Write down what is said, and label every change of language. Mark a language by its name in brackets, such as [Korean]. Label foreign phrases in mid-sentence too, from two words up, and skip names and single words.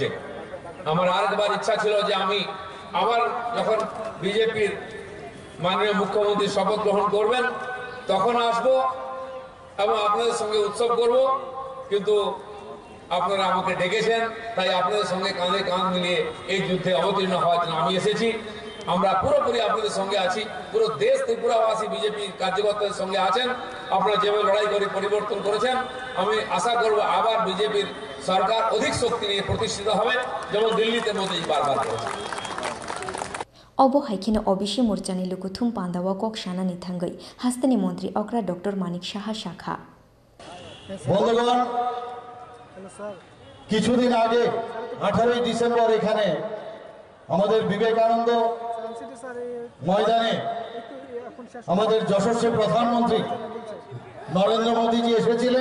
[Bangla] আমার আরেকবার ইচ্ছা ছিল যে আমি আবার যখন বিজেপির মাননীয় মুখ্যমন্ত্রী শপথ গ্রহণ করবেন তখন আসবো এবং আপনাদের সঙ্গে উৎসব করব, কিন্তু আপনারা আমাকে ডেকেছেন, তাই আপনাদের সঙ্গে কাঁধে কাঁধ মিলিয়ে এই যুদ্ধে অবতীর্ণ হওয়ার জন্য আমি এসেছি। আমরা পুরোপুরি আপনাদের সঙ্গে আছি, পুরো দেশ ত্রিপুরাবাসী বিজেপি কার্যকর্তাদের সঙ্গে আছেন। আপনারা যেভাবে লড়াই করে পরিবর্তন করেছেন, আমি আশা করব আবার বিজেপির সরকার অধিক শক্তি নিয়ে প্রতিষ্ঠিত হবে, যেমন দিল্লিতে মোদী বারবার করেছে। [Kok Borok] अबो हाइखिनो ओबिसि मोर्चानि लुकुथुम पान्दावा कक शानानि थांगै हास्तानि मन्त्री अग्रा डॉक्टर मानिक साहा शाखा। [Bangla] বন্ধুগণ, কিছুদিন আগে 18 ডিসেম্বর এখানে আমাদের বিবেকানন্দ ময়দানে আমাদের যশস্বী প্রধানমন্ত্রী নরেন্দ্র মোদীজি এসেছিলেন।